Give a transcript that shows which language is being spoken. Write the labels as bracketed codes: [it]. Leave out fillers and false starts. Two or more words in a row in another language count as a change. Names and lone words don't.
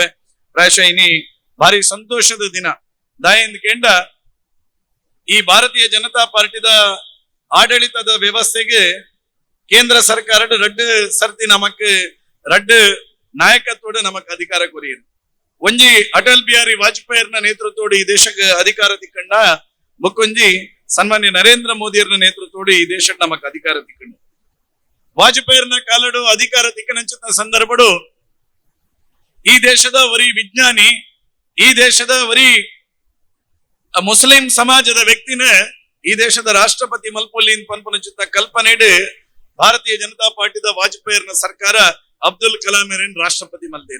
[tcy] ಪ್ರಾಯಶಃ ಇನಿ ಭಾರಿ ಸಂತೋಷದ ದಿನ ದಾಯಂದ್ ಕೇಂಡ ಈ ಭಾರತೀಯ ಜನತಾ ಪಾರ್ಟಿದ ಆಡಳಿತದ ವ್ಯವಸ್ಥೆಗೆ ಕೇಂದ್ರ ಸರ್ಕಾರ ರಡ್ಡು ಸರ್ತಿ ನಮಕ್ ರಡ್ಡು ನಾಯಕತ್ವಡು ನಮಕ್ ಅಧಿಕಾರ ಕೊರಿಯರು. ಒಂಜಿ ಅಟಲ್ ಬಿಹಾರಿ ವಾಜಪೇಯಿನ ನೇತೃತ್ವಡು ಈ ದೇಶಕ್ಕೆ ಅಧಿಕಾರ ತಿಕ್ಕಂಡ ಬೊಕ್ಕೊಂಜಿ ಸನ್ಮಾನ್ಯ ನರೇಂದ್ರ ಮೋದಿಯರ್ನ ನೇತೃತ್ವಡು ಈ ದೇಶ ನಮಕ್ ಅಧಿಕಾರ ತಿಕ್ಕಂಡು. ವಾಜಪೇಯಿನ ಕಾಲಡು ಅಧಿಕಾರ ತಿಕ್ಕನಂಚಿನ ಸಂದರ್ಭಡು ಈ ದೇಶದ ವರಿ ವಿಜ್ಞಾನಿ, ಈ ದೇಶದ ವರಿ ಮುಸ್ಲಿಂ ಸಮಾಜದ ವ್ಯಕ್ತಿನ ಈ ದೇಶದ ರಾಷ್ಟ್ರಪತಿ ಮಲ್ಪೊಲ್ಲಿನ್ ಪನ್ಪನ ಕಲ್ಪನೆಡು ಭಾರತೀಯ ಜನತಾ ಪಾರ್ಟಿದ ವಾಜಪೇಯಿನ ಸರ್ಕಾರ ಅಬ್ದುಲ್ ಕಲಾಂ ರಾಷ್ಟ್ರಪತಿ ಮಲ್ತೇರಿ.